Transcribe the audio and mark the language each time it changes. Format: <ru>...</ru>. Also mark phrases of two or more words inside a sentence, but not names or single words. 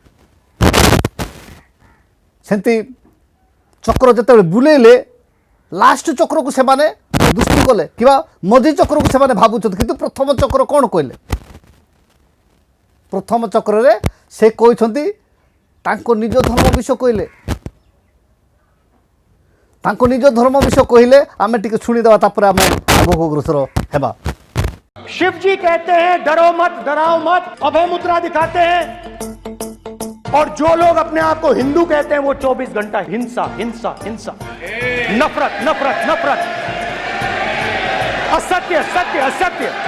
<or>ସେମିତି ଚକ୍ର ଯେତେବେଳେ ବୁଲେଇଲେ ଲାଷ୍ଟ ଚକ୍ରକୁ ସେମାନେ ଦୃଷ୍ଟି କଲେ କିମ୍ବା ମଝି ଚକ୍ରକୁ ସେମାନେ ଭାବୁଛନ୍ତି, କିନ୍ତୁ ପ୍ରଥମ ଚକ୍ର କ'ଣ କହିଲେ? ପ୍ରଥମ ଚକ୍ରରେ ସେ କହିଛନ୍ତି ତାଙ୍କ ନିଜ ଧର୍ମ ବିଷୟ କହିଲେ, ତାଙ୍କ ନିଜ ଧର୍ମ ବିଷୟ କହିଲେ। ଆମେ ଟିକେ ଶୁଣିଦେବା, ତାପରେ ଆମେ ଆଗକୁ ଅଗ୍ରସର ହେବା।</or> <hi>शिव जी कहते हैं डरो मत, डराओ मत, अभय मुद्रा दिखाते हैं। और जो लोग अपने आप को हिंदू कहते हैं वो 24 घंटा हिंसा हिंसा हिंसा, नफरत नफरत नफरत, असत्य सत्य असत्य।</hi>